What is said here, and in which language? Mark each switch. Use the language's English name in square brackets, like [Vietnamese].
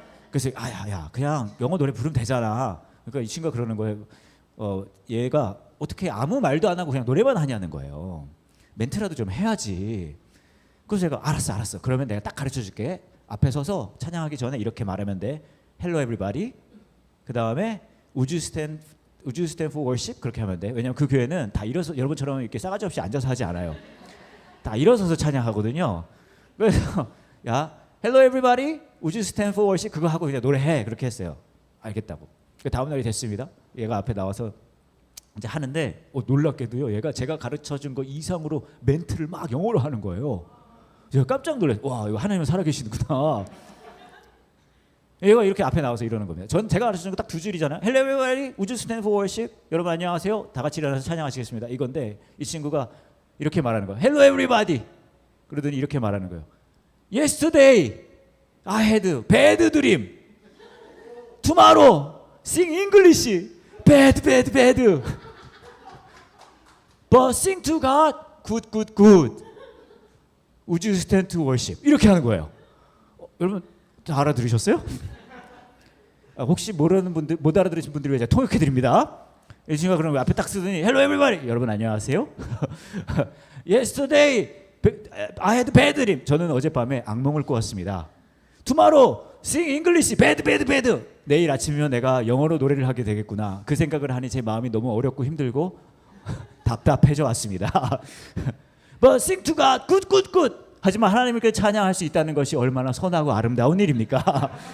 [Korean] 그래서 야 그냥 영어 노래 부르면 되잖아. 그러니까 이 친구가 그러는 거예요. 얘가 어떻게 아무 말도 안 하고 그냥 노래만 하냐는 거예요. 멘트라도 좀 해야지. 그래서 제가 알았어. 그러면 내가 딱 가르쳐 줄게. 앞에 서서 찬양하기 전에 이렇게 말하면 돼. [English] Hello everybody. [Korean] 그 다음에 [English] Would you stand for worship? [Korean] 그렇게 하면 돼. 왜냐면 그 교회는 다 일어서 여러분처럼 이렇게 싸가지 없이 앉아서 하지 않아요. 다 일어서서 찬양하거든요. 그래서 야 [English] Hello everybody. Would you stand for worship? [Korean] 그거 하고 그냥 노래해. 그렇게 했어요. 알겠다고. 다음 날이 됐습니다. 얘가 앞에 나와서 이제 하는데 놀랍게도요. 얘가 제가 가르쳐준 거 이상으로 멘트를 막 영어로 하는 거예요. 제가 깜짝 놀랐어요. 와, 이거 하나님은 살아계시는구나. 얘가 이렇게 앞에 나와서 이러는 겁니다. 제가 가르쳐준 거 딱 두 줄이잖아요. [English] Hello everybody, would you stand for worship? [Korean] 여러분 안녕하세요. 다 같이 일어나서 찬양하시겠습니다. 이건데 이 친구가 이렇게 말하는 거예요. [English] Hello everybody. [Korean] 그러더니 이렇게 말하는 거예요. [English] Yesterday I had bad dream. Tomorrow sing English. Bad. But sing to God. Good. Would you stand to worship? [Korean] 이렇게 하는 거예요. 여러분 다 알아들으셨어요? 혹시 모르는 분들, 못 알아들으신 분들을 위해 통역해 드립니다. 이 친구가 그러면 앞에 딱 쓰더니 [English] Hello everybody. [Korean] 여러분 안녕하세요. [English] Yesterday I had bad dream. [Korean] 저는 어젯밤에 악몽을 꾸었습니다. [English] Tomorrow sing English. Bad. [Korean] 내일 아침이면 내가 영어로 노래를 하게 되겠구나. 그 생각을 하니 제 마음이 너무 어렵고 힘들고 답답해져 왔습니다. [English] But sing to God. Good. [Korean] 하지만 하나님께 찬양할 수 있다는 것이 얼마나 선하고 아름다운 일입니까?